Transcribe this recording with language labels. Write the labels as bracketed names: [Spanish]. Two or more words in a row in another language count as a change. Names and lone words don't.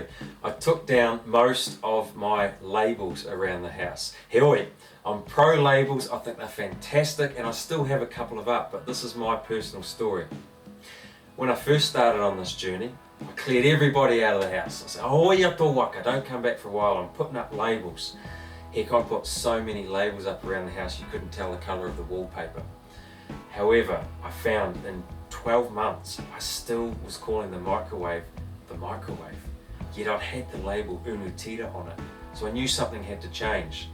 [English] I took down most of my labels around the house. Heoi, I'm pro labels, I think they're fantastic and I still have a couple of up, but this is my personal story. When I first started on this journey, I cleared everybody out of the house. I said, [Māori] oh ia tō waka, [English] don't come back for a while, I'm putting up labels. Heck, I put so many labels up around the house you couldn't tell the colour of the wallpaper. However, I found in 12 months, I still was calling the microwave, yet I'd had the label Unutira on it, so I knew something had to change.